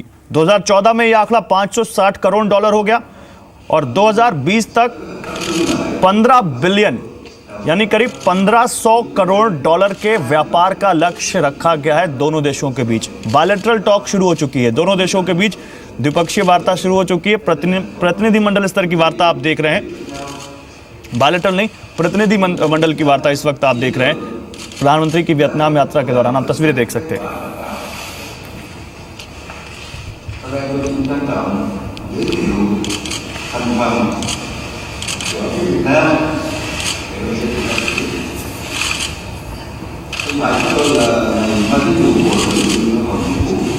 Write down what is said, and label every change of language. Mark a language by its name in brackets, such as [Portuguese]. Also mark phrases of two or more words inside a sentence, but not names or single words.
[Hindi] 2014 में यह आंकड़ा 560 करोड़ डॉलर हो गया और 2020 तक 15 बिलियन यानी करीब 1500 करोड़ डॉलर के व्यापार का लक्ष्य रखा गया है दोनों देशों के बीच। [English] bilateral talk [Hindi] शुरू हो चुकी है, दोनों देशों के बीच द्विपक्षीय वार्ता शुरू हो चुकी है। प्रतिनिधिमंडल स्तर की वार्ता आप देख रहे हैं, बायलैटरल नहीं, प्रतिनिधि मंडल की वार्ता इस वक्त आप देख रहे हैं प्रधानमंत्री की वियतनाम यात्रा के दौरान। आप तस्वीरें देख सकते हैं। [Vietnamese] thành phần của Việt Nam không phải chúng tôi là mang tính dụng của chính phủ.